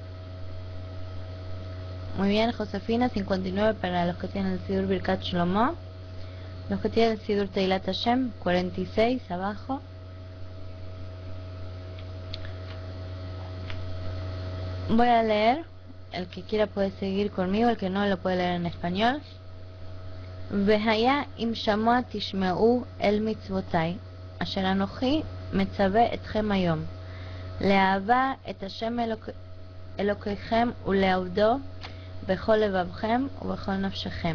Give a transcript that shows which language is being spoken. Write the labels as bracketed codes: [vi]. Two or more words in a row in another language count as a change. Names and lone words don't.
[es] Muy bien, Josefina, 59 para los que tienen el Sidur Birkat Shlomo. Los que tienen el Sidur Teilat Hashem, 46 abajo. Voy a leer, el que quiera puede seguir conmigo, el que no lo puede leer en español. [he] והיה אם שמוע תשמעו אל מצותי אשר אנכי מצוה אתכם היום לאהבה את השם אלוקיכם ולעבדו בכל לבבכם ובכל נפשכם.